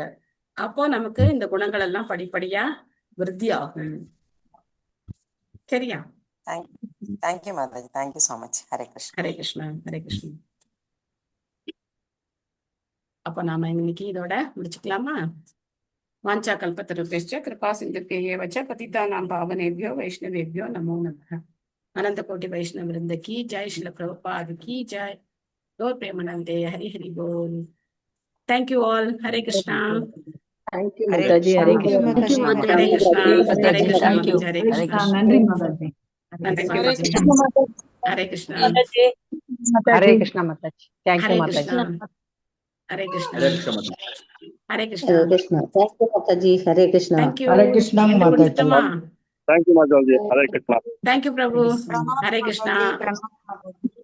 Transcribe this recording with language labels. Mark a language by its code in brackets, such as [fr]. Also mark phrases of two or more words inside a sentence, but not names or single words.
[ta] அப்போ நமக்கு இந்த குணங்கள் எல்லாம் படிப்படியா விருத்தி ஆகும். சரியா? [en] Thank you Mataji, thank you so much. ஹரே கிருஷ்ணா. [ta] ஹரே கிருஷ்ணா, ஹரே கிருஷ்ணா. அப்ப நாம இன்னைக்கு இதோட முடிச்சுக்கலாமா? [sa] वाञ्छा कल्पतरुभ्यश्च कृपा सिन्धुभ्य एव च पतितानां पावनेभ्यो वैष्णवेभ्यो नमो नमः. [hi] अनंत कोटि वैष्णव वृंद की जय, श्रील प्रभुपाद की जय, गौर प्रेमानंदे, हरि हरि बोल. [en] Thank you all. [hi] हरे कृष्णा. [en] Thank you माताजी. हरे कृष्णा. [hi] हरे कृष्णा, हरे कृष्णा, [en] Thank you. [hi] हरे Hare कृष्णा. Krishna. [ta] நன்றி மாதாஜி. நன்றி மாதாஜி. [hi] हरे कृष्णा, [ta] ஹரே கிருஷ்ணா மாதாஜி. தேங்க்யூ [hi] हरे [ta] மாதாஜி. [hi] कृष्णा, हरे कृष्णा, [ta] ஹரே கிருஷ்ண மாதாஜி. [hi] हरे कृष्णा. हरे कृष्णा. [en] Thank you माताजी. हरे कृष्णा. Thank you. [ta] ஹரே கிருஷ்ணா எண்டு மாதாஜி. கொடுத்துட்டோமா? [en] Thank you Mataji. ஹரே கிருஷ்ணா. Thank you Prabhu. हरे कृष्णा.